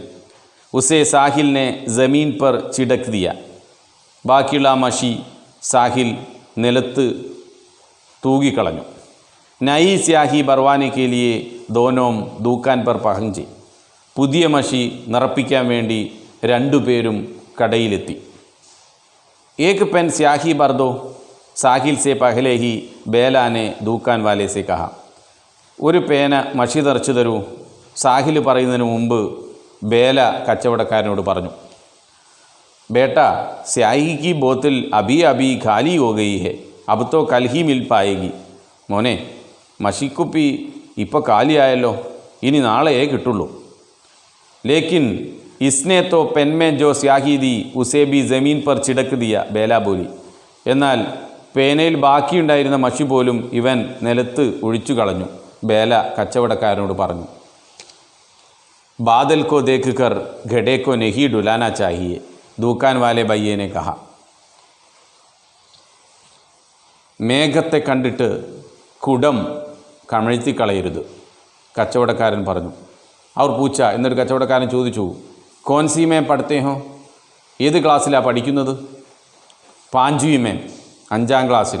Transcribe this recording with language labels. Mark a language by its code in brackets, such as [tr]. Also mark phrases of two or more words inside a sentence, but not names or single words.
[hi] उसे साहिलने ज़मीन पर छिड़क दिया, [ml] ബാക്കിയുള്ള മഷി സാഹിൽ നിലത്ത് തൂകിക്കളഞ്ഞു. [hi] नई स्याही भरवाने के लिए दोनों दुकान पर पहुँची, [ml] പുതിയ മഷി നിറപ്പിക്കാൻ വേണ്ടി രണ്ടുപേരും കടയിലെത്തി. [hi] एक पेन स्याही भर दो, साहिल से पहले ही बेला ने दूकान वाले से कहा. [ml] ഒരു പേന മഷി നിറച്ചു തരൂ, സാഹിൽ പറയുന്നതിന് മുമ്പ് ബേല കച്ചവടക്കാരനോട് പറഞ്ഞു. [hi] बेटा स्याही की बोतल अभी अभी खाली हो गई है, अब तो कल ही मिल पाएगी. [ml] മോനെ, മഷിക്കുപ്പി ഇപ്പോൾ കാലിയായല്ലോ, ഇനി നാളെയേ കിട്ടുള്ളൂ. [hi] लेकिन इसने तो पेन में जो स्याही दी उसे भी ज़मीन पर छिड़क दिया, ബേല बोली. [ml] എന്നാൽ പേനയിൽ ബാക്കിയുണ്ടായിരുന്ന മഷി പോലും ഇവൻ നിലത്ത് ഒഴിച്ചു കളഞ്ഞു, ബേല കച്ചവടക്കാരനോട് പറഞ്ഞു. [hi] बादल को देखकर घड़े को नहीं डुलाना चाहिए, दूकान वाले भैया ने कहा. [ml] മേഘത്തെ കണ്ടിട്ട് കുടം കമഴ്ത്തി കളയരുത്, കച്ചവടക്കാരൻ പറഞ്ഞു. അവർ പൂച്ച. എന്നൊരു കച്ചവടക്കാരൻ ചോദിച്ചു, [hi] कौनसी में पढ़ते हो, [ml] ഏത് ക്ലാസ്സിലാണ് പഠിക്കുന്നത്? [hi] पाँचवी में, [ml] 5ാം ക്ലാസ്സിൽ.